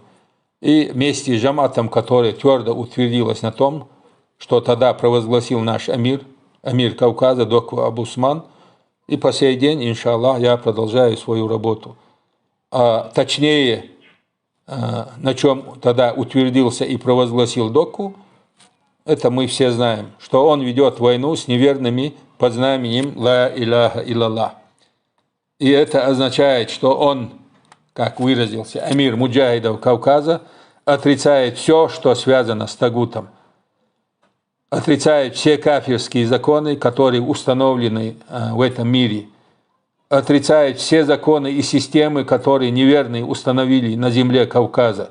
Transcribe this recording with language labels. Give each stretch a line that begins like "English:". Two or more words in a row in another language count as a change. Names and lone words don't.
Russian: И вместе с джаматом, который твердо утвердилось на том, что тогда провозгласил наш амир Кавказа, доктор Абусман, и по сей день, иншаллах, я продолжаю свою работу. Точнее, на чем тогда утвердился и провозгласил Докку, это мы все знаем, что он ведет войну с неверными под знаменем
Arabic: «لا إله إلا الله».
Russian: И это означает, что он, как выразился амир муджахидов Кавказа, отрицает все, что связано с тагутом. Отрицает все кафирские законы, которые установлены в этом мире. Отрицает все законы и системы, которые неверные установили на земле Кавказа.